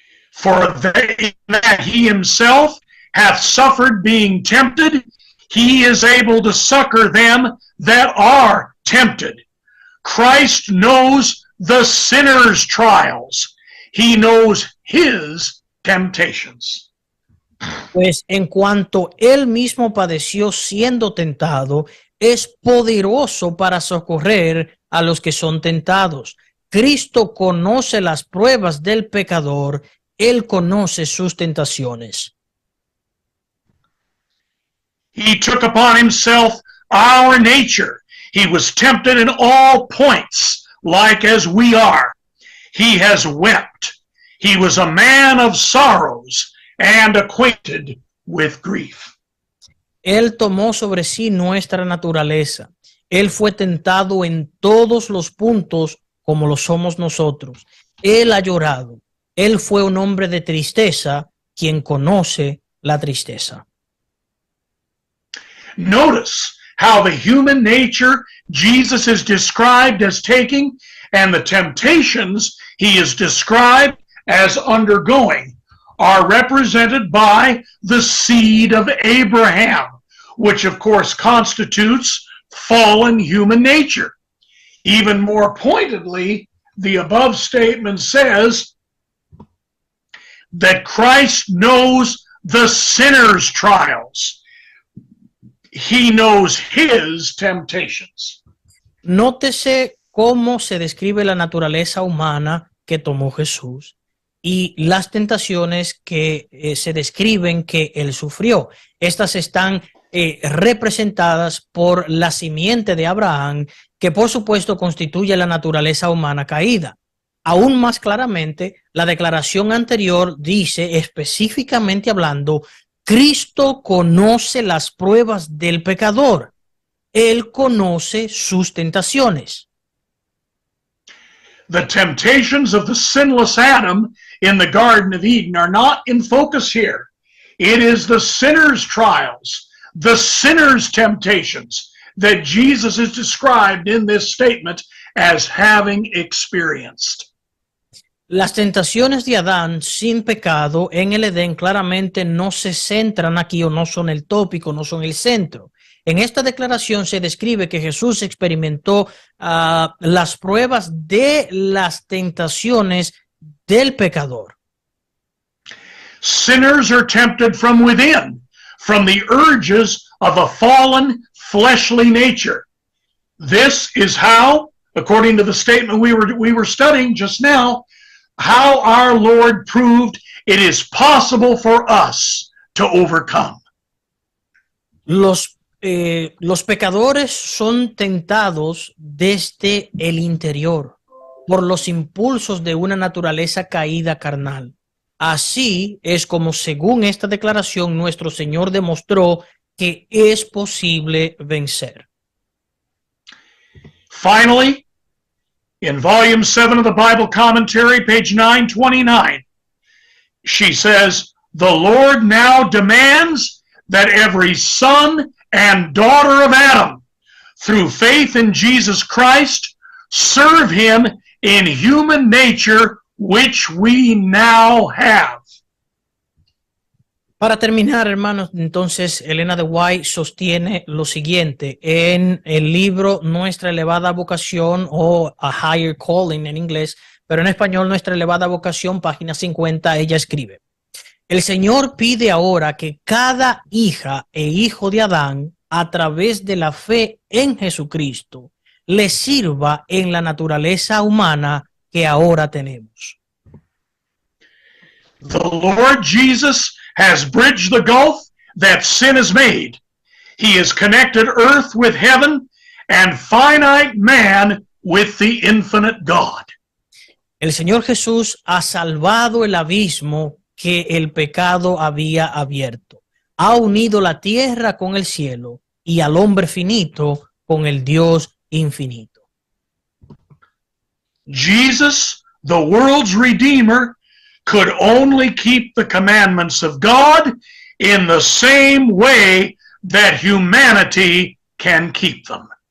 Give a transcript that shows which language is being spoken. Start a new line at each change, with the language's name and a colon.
English: For that he himself hath suffered being tempted, he is able to succor them that are tempted. Christ knows the sinner's trials. He knows his temptations.
Spanish: Pues en cuanto él mismo padeció siendo tentado, es poderoso para socorrer a los que son tentados. Cristo conoce las pruebas del pecador, él conoce sus tentaciones.
English: He took upon himself our nature. He was tempted in all points, like as we are. He has wept. He was a man of sorrows and acquainted with grief.
Spanish: Él tomó sobre sí nuestra naturaleza. Él fue tentado en todos los puntos como lo somos nosotros. Él ha llorado. Él fue un hombre de tristeza, quien conoce la tristeza.
English: Notice how the human nature Jesus is described as taking and the temptations he is described as undergoing are represented by the seed of Abraham, which of course constitutes fallen human nature. Even more pointedly, the above statement says that Christ knows the sinner's trials. He knows his temptations.
Spanish: Nótese cómo se describe la naturaleza humana que tomó Jesús y las tentaciones que se describen que él sufrió. Estas están representadas por la simiente de Abraham, que por supuesto constituye la naturaleza humana caída. Aún más claramente, la declaración anterior dice, específicamente hablando, Cristo conoce las pruebas del pecador. Él conoce sus tentaciones.
English: The temptations of the sinless Adam in the Garden of Eden are not in focus here. It is the sinner's trials, the sinner's temptations that Jesus is described in this statement as having experienced.
Spanish: Las tentaciones de Adán sin pecado en el Edén claramente no se centran aquí o no son el tópico, no son el centro. En esta declaración se describe que Jesús experimentó las pruebas de las tentaciones del pecador.
English: Sinners are tempted from within, from the urges of a fallen fleshly nature. This is how, according to the statement we were studying just now, how our Lord proved it is possible for us to overcome.
Spanish: Los pecadores son tentados desde el interior por los impulsos de una naturaleza caída carnal. Así es como, según esta declaración, nuestro Señor demostró que es posible vencer.
English: Finally, in Volume 7 of the Bible Commentary, page 929, she says, "The Lord now demands that every son and daughter of Adam, through faith in Jesus Christ, serve him in human nature, which we now have."
Spanish: Para terminar, hermanos, entonces Elena de White sostiene lo siguiente en el libro Nuestra elevada vocación, o A Higher Calling en inglés, pero en español Nuestra elevada vocación, página 50, ella escribe: el Señor pide ahora que cada hija e hijo de Adán, a través de la fe en Jesucristo, le sirva en la naturaleza humana que ahora tenemos.
English: The Lord Jesus has bridged the gulf that sin has made. He has connected earth with heaven and finite man with the infinite God.
Spanish: El Señor Jesús ha salvado el abismo que el pecado había abierto. Ha unido la tierra con el cielo y al hombre finito con el Dios infinito.
English: Jesus, the world's Redeemer, could only keep the commandments of God in the same way that humanity can keep them.